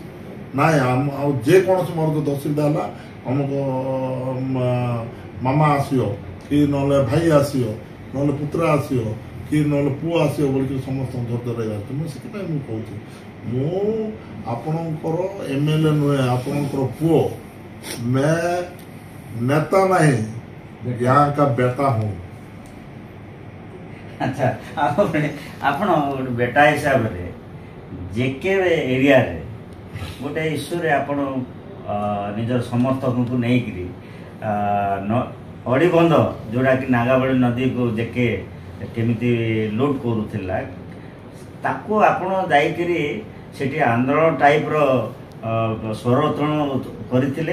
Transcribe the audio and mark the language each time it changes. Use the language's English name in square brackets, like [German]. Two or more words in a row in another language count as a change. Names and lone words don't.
[Odia] ନାଇଁ ଆଉ ଯେକୌଣସି ମୋର ଯଦି ଅସୁବିଧା ହେଲା ଆମକୁ ମାମା ଆସିବ କି ନହେଲେ ଭାଇ ଆସିବ, ନହେଲେ ପୁତ୍ର ଆସିବ କି ନହେଲେ ପୁଅ ଆସିବ ବୋଲିକିରି ସମସ୍ତଙ୍କୁ ଧୈର୍ଯ୍ୟ ରହିବାର ଅଛି। ମୁଁ ସେଥିପାଇଁ ମୁଁ କହୁଛି, ମୁଁ ଆପଣଙ୍କର MLA ନୁହେଁ, ଆପଣଙ୍କର ପୁଅ। ନେତା ନାହିଁ, [Hindi] यहाँ का बेटा हूँ। [Odia] ଆଚ୍ଛା, ଆପଣ ଗୋଟେ ବେଟା ହିସାବରେ JK ଏରିଆରେ ଗୋଟେ ଇସ୍ୟୁରେ ଆପଣ ନିଜର ସମର୍ଥକଙ୍କୁ ନେଇକରି ଅଡ଼ିବନ୍ଧ, ଯେଉଁଟାକି ନାଗାବଳୀ ନଦୀକୁ JK କେମିତି ଲୁଟ୍ କରୁଥିଲା, ତାକୁ ଆପଣ ଯାଇକରି ସେଠି ଆନ୍ଦୋଳନ ଟାଇପ୍ର ସ୍ୱରୋତ୍ତୋଳନ କରିଥିଲେ।